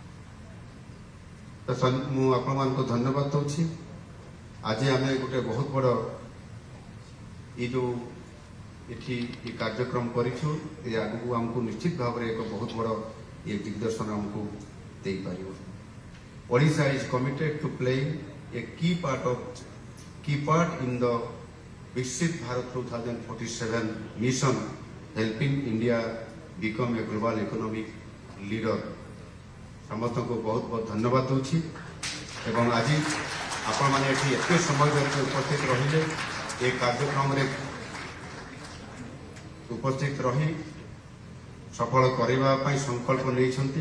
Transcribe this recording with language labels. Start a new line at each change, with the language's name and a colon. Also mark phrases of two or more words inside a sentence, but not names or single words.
Odia: ତ ମୁଁ ଆପଣମାନଙ୍କୁ ଧନ୍ୟବାଦ ଦେଉଛି। ଆଜି ଆମେ ଗୋଟେ ବହୁତ ବଡ଼ ଏ ଯେଉଁ ଏଠି ଏ କାର୍ଯ୍ୟକ୍ରମ କରିଛୁ, ଏ ଆଗକୁ ଆମକୁ ନିଶ୍ଚିତ ଭାବରେ ଏକ ବହୁତ ବଡ଼ ଏ ଦିଗ୍ଦର୍ଶନ ଆମକୁ ଦେଇପାରିବ।
English: Odisha is committed to playing a key part in the Viksit Bharat 2047 mission, helping India become a global economic leader.
Odia: ସମସ୍ତଙ୍କୁ ବହୁତ ବହୁତ ଧନ୍ୟବାଦ ଦେଉଛି ଏବଂ ଆଜି ଆପଣମାନେ ଏଠି ଏତେ ସମୟ ଧରି ଉପସ୍ଥିତ ରହିଲେ ଏ କାର୍ଯ୍ୟକ୍ରମରେ ଉପସ୍ଥିତ ରହି ସଫଳ କରିବା ପାଇଁ ସଂକଳ୍ପ ନେଉଛନ୍ତି।